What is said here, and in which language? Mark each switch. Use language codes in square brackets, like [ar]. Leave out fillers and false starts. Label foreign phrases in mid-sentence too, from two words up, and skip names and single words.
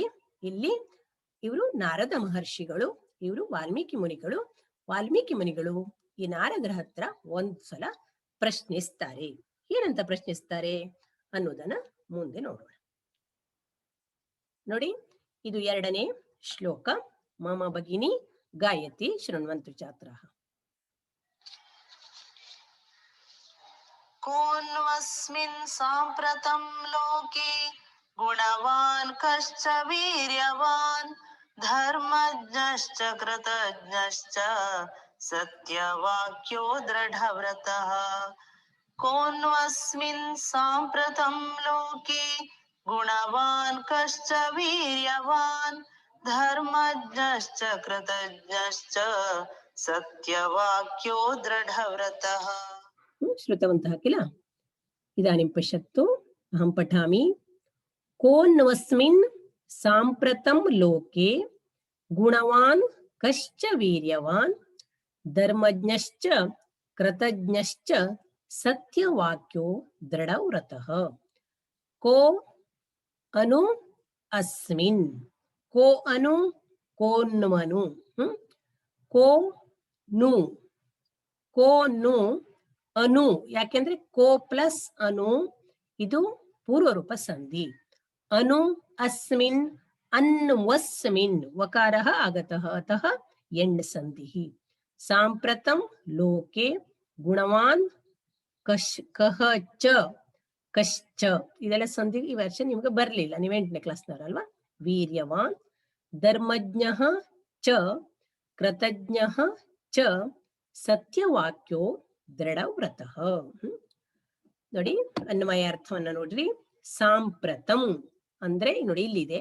[kn] ಇಲ್ಲಿ ಇವರು ನಾರದ ಮಹರ್ಷಿಗಳು, ಇವರು ವಾಲ್ಮೀಕಿ ಮುನಿಗಳು. ವಾಲ್ಮೀಕಿ ಮುನಿಗಳು ಈ ನಾರದರ ಹತ್ರ ಒಂದ್ಸಲ ಪ್ರಶ್ನಿಸ್ತಾರೆ. ಏನಂತ ಪ್ರಶ್ನಿಸ್ತಾರೆ ಅನ್ನೋದನ್ನ ಮುಂದೆ ನೋಡೋಣ. ನೋಡಿ, ಇದು ಎರಡನೇ ಶ್ಲೋಕ. [sa] ಮಮ ಭಗಿನಿ ಗಾಯತಿ ಶೃಣ್ವಂತು ಛಾತ್ರಾಃ. ಕೋನ್ವಸ್ಮಿನ್ ಸಾಂಪ್ರತಂ ಲೋಕೆ ಗುಣವಾನ್ ಕಶ್ಚ ವೀರ್ಯವಾನ್ ಧರ್ಮಜ್ಞಶ್ಚ ಕೃತಜ್ಞಶ್ಚ ಸತ್ಯವಾಕ್ಯೋ ದೃಢವ್ರತಃ. ಕೋನ್ವಸ್ಮಿನ್ ಸಾಂಪ್ರತಂ ಲೋಕೆ ಗುಣವಾನ್ ಕಶ್ಚ ವೀರ್ಯವಾನ್ ಧರ್ಮಜ್ಞಶ್ಚ ಕೃತಜ್ಞಶ್ಚ ಸತ್ಯವಾಕ್ಯೋ ದೃಢವ್ರತಃ. श्रुतवन्तः किल? इदानीं पश्यतु, अहं पठामि. कोऽन्वस्मिन् साम्प्रतं लोके गुणवान् कश्च वीर्यवान् धर्मज्ञश्च कृतज्ञश्च सत्यवाक्यो दृढव्रतः. को अनु अस्मिन्, को अनु कोन्वनु, को नु, को नु ಅನು. [kn] ಯಾಕೆಂದ್ರೆ ಕೋ ಪ್ಲಸ್ ಅನು ಇದು ಪೂರ್ವರೂಪ ಸಂಧಿ. [sa] ಅನು ಅಸ್ಮಿನ್ ಅನ್ವಸ್ಮಿನ್ ವಕಾರಃ ಆಗತಃ ಅತಃ ಎಣ್ ಸಂಧಿಃ. ಸಾಂಪ್ರತಂ ಲೋಕೆ ಗುಣವಾನ್ ಕಹ ಚ ಕಶ್ಚ, [kn] ಇದೆಲ್ಲ ಸಂಧಿ. ಈ ವರ್ಷ ನಿಮ್ಗೆ ಬರ್ಲಿಲ್ಲ, ನೀವು 8ನೇ ಕ್ಲಾಸ್ನವರಲ್ವಾ. [sa] ವೀರ್ಯವಾನ್ ಧರ್ಮಜ್ಞಃ ಚ ಕೃತಜ್ಞಃ ಚ ಸತ್ಯವಾಕ್ಯೋ ದೃಢವ್ರತಃ. [kn] ನೋಡಿ, ಅನ್ವಯ ಅರ್ಥವನ್ನ ನೋಡ್ರಿ. ಸಾಂಪ್ರತಂ ಅಂದ್ರೆ ನೋಡಿ ಇಲ್ಲಿದೆ.